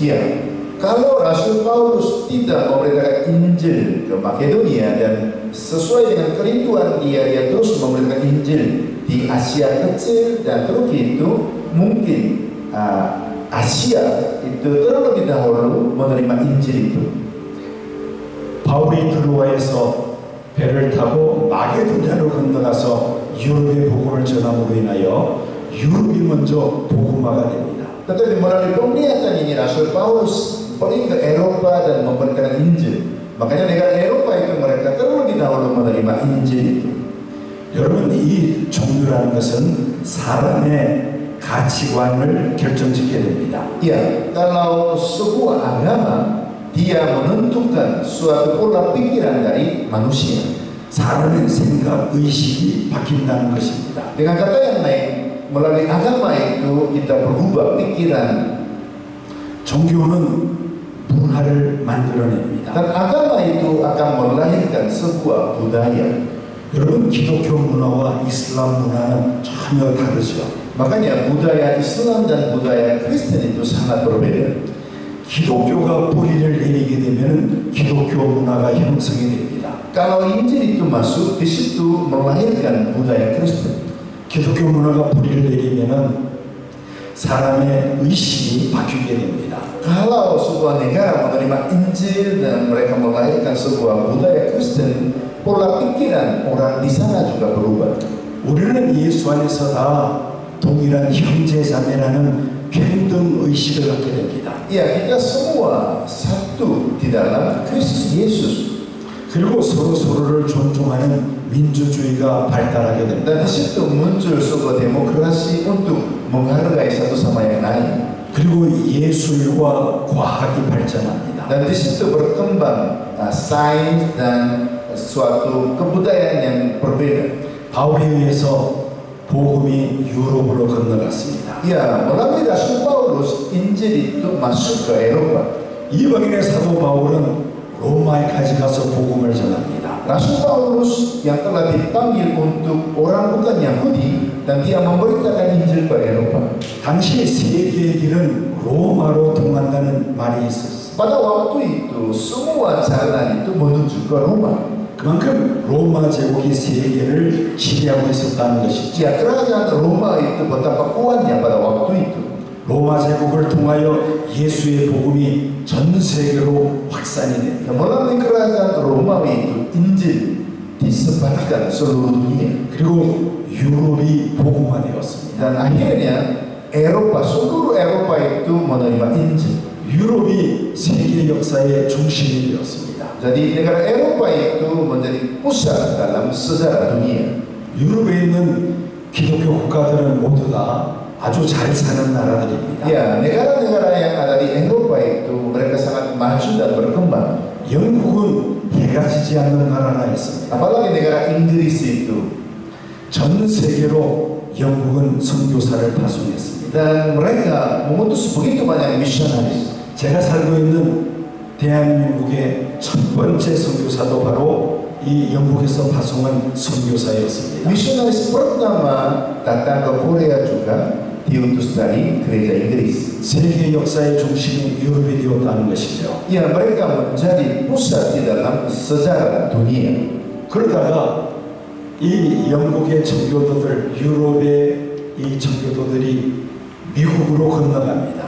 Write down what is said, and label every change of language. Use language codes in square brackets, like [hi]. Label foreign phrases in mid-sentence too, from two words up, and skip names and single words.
[id] Ya, kalau Rasul Paulus tidak memberitakan Injil ke Makedonia dan sesuai dengan kerinduan dia terus memberitakan Injil di Asia Kecil dan Turki itu, mungkin Asia itu terlebih dahulu menerima Injil itu. [ko] 바울이 드로아에서 배를 타고 마게도냐로 건너가서 유럽의 복음을 전함으로 인하여 유럽이 먼저 복음화가 됩니다. [id] Tetapi melalui penglihatan ini Rasul Paulus pergi ke Eropa dan memberitakan Injil. Makanya negara Eropa itu mereka terlebih dahulu menerima Injil itu. [ko] 여러분, 이 종교라는 것은 사람의 가치관을 결정짓게 됩니다. [id] Ya, kalau sebuah agama dia menentukan suatu pola pikiran dari manusia. [ko] 사람의 생각, 의식이 바뀐다는 것입니다. [id] Dengan kata yang lain, melalui agama itu kita berubah pikiran. [ko] 종교는 문화를 만들어냅니다. [id] Dan agama itu akan melahirkan sebuah budaya. [ko] 여러분, 기독교 문화와 이슬람 문화는 전혀 다르죠. [id] Makanya budaya Islam dan budaya Kristen itu sangat berbeda. [ko] 기독교가 뿌리를 내리게 되면 기독교 문화가 형성이 됩니다. [id] Kalau Injil itu masuk, di situ melahirkan budaya Kristen. [ko] 기독교 문화가 뿌리를 내리면 사람의 의식이 바뀌게 됩니다. [id] Kalau sebuah negara menerima Injil dan mereka melahirkan sebuah budaya Kristen, pola pikiran orang di sana juga berubah. [ko] 우리는 예수 안에서 다 동일한 형제자매라는 평등 의식을 갖게 됩니다. [id] Ya, kita semua satu di dalam Kristus Yesus. [ko] 그리고 서로를 존중하는 민주주의가 발달하게 됩니다. [id] Dan di situ muncul sebuah demokrasi untuk menghargai satu sama yang lain. [ko] 그리고 예술과 과학이 발전합니다. [id] Dan di situ berkembang sains dan suatu kebudayaan yang berbeda. [ko] 바울에 의해서 복음이 유럽으로 건너갔습니다. [id] Ya, melalui Rasul Paulus, Injil itu masuk ke Eropa. [ko] 이방인의 사도 바울은 로마에까지 가서 복음을 전합니다. [id] Rasul Paulus yang telah dipanggil untuk orang bukan Yahudi dan dia memberitakan Injil ke Eropa. [ko] 당시 세계의 길은 로마로 통한다는 말이 있었습니다. [id] Pada waktu itu semua jalan itu menuju ke Roma. [ko] 그만큼 로마 제국이 세계를 지배하고 있었다는 것이죠. [id] Ya, kerajaan Roma itu betapa kuatnya pada waktu itu. [ko] 로마 제국을 통하여 예수의 복음이 전 세계로 확산이 됩니다. [id] Melalui kerajaan Romawi itu Injil disebarkan seluruh dunia. [ko] 그리고 유럽이 복음화되었습니다. [id] Dan akhirnya Eropa, seluruh Eropa itu menerima Injil. [ko] 유럽이 세계 역사의 중심이 되었습니다. [id] Jadi negara Eropa itu menjadi pusat dalam sejarah dunia. [ko] 유럽에 있는 기독교 국가들은 모두 다 아주 잘 사는 나라들입니다. [id] Ya, negara-negara yang ada di Eropa itu mereka sangat maju dan berkembang. [ko] 영국은 해가 지지 않는 나라가 있습니다. [id] Apalagi negara Inggris itu. [ko] 전 세계로 영국은 선교사를 파송했습니다. [id] Dan mereka mengutus begitu banyak misionaris. [ko] 제가 살고 있는 대한민국의 첫 번째 선교사도 바로 이 영국에서 파송한 선교사였습니다. [id] Misionaris pertama datang ke Korea juga diutus dari gereja Inggris. [ko] 세계 역사의 중심이 유럽이 되었다는 것이죠. [id] Ya, mereka menjadi pusat di dalam sejarah dunia. [ko] 그러다가 이 영국의 청교도들, 유럽의 이 청교도들이 미국으로 건너갑니다.